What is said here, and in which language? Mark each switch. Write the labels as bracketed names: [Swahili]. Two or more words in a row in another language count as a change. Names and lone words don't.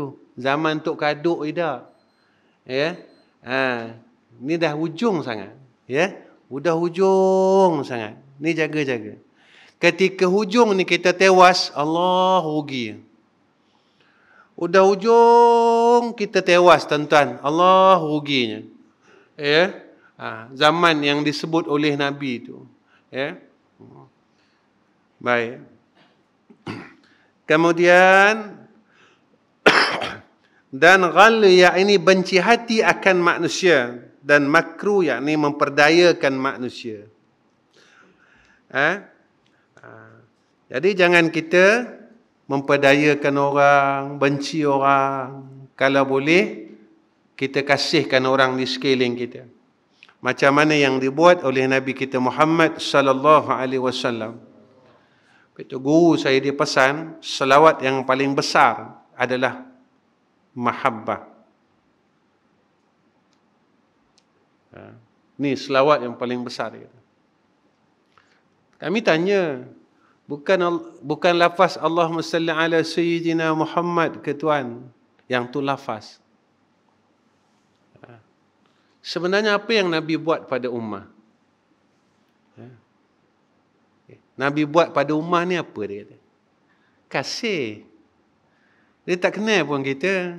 [Malay] Zaman Tok Kaduk tidak. Ya. Ni dah hujung sangat. Ya. Udah hujung sangat. Ni jaga-jaga. Ketika hujung ni kita tewas, Allah rugi. Udah hujung kita tewas tuan-tuan, Allah ruginya. Ya. Zaman yang disebut oleh Nabi itu. Ya. Baik. Kemudian dan ghal yakni benci hati akan manusia, dan makruh yakni memperdayakan manusia. Jadi jangan kita memperdayakan orang, benci orang. Kalau boleh kita kasihkan orang di sekeliling kita. Macam mana yang dibuat oleh Nabi kita Muhammad [Arabic] صلى الله عليه وسلم. [Malay] Kata guru saya dia pesan, selawat yang paling besar adalah mahabbah. Ni selawat yang paling besar. Kami tanya, bukan lafaz [Arabic] اللهم صل على سيدنا محمد [Malay] ke Tuan, yang tu lafaz. Sebenarnya apa yang Nabi buat pada ummah? Nabi buat pada ummah ni apa dia kata? Kasih. Dia tak kenal pun kita.